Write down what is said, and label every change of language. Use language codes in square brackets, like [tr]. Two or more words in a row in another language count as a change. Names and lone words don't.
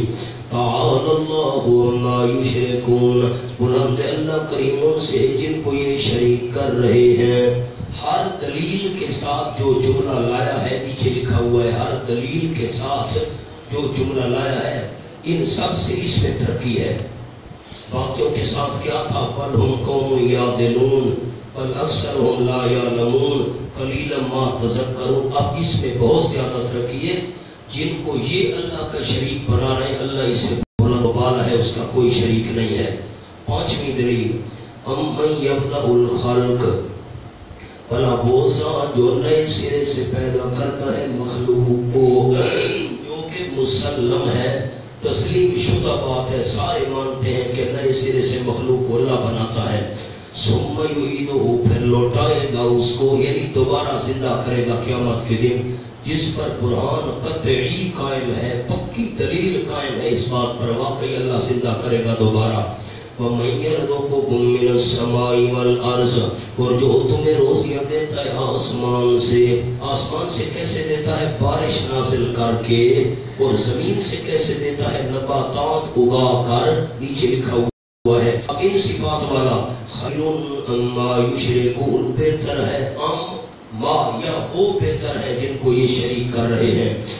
[ar] تعالی اللہ عما یشرکون [ur] بلند اللہ کریم ان سے جن کو یہ شریک کر رہے ہیں۔ ہر دلیل کے ساتھ جو جملہ لایا ہے نیچے لکھا ہوا ہے، ہر دلیل کے ساتھ جو جملہ لایا ہے ان سب سے اس میں ترقی ہے۔ باقیوں کے ساتھ کیا تھا؟ [ar] بل ہم قوم یعدلون بل اکثرهم لا یعلمون قلیلا ما تذکرون۔ [ur] اب اس میں بہت زیادہ ترقی ہے، جن کو یہ اللہ کا شریک بنا رہے ہیں اللہ اس سے بلند و بالا ہے، اس کا کوئی شریک نہیں ہے۔ پانچویں دلیل [ar] امن یبدأ الخلق [ur] بھلا وہ ذات جو نئے سرے سے پیدا کرتا ہے مخلوق کو، جو کہ مسلم ہے تسلیم شدہ بات ہے، سارے مانتے ہیں کہ نئے سرے سے مخلوق کو اللہ بناتا ہے۔ [ar] ثم یعیدہ [ur] پھر لوٹائے گا اس کو، یعنی دوبارہ زندہ کرے گا قیامت کے دن، جس پر برہان قطعی قائم ہے، پکی دلیل قائم ہے اس بات پر واقعی اللہ زندہ کرے گا دوبارہ۔ [ar] وَمَن يَرْزُقُكُم مِّنَ السَّمَاءِ وَالْأَرْضِ [ur] اور جو تمہیں روزیاں دیتا ہے آسمان سے، آسمان سے کیسے دیتا ہے؟ بارش نازل کر کے، اور زمین سے کیسے دیتا ہے؟ نباتات اگا کر، نیچے لکھا ہوا ہے۔ اب ان صفات والا [ar] خیر اما یشرکون [ur] بہتر ہے ما یا وہ بہتر ہے جن کو یہ شریک کر رہے ہیں۔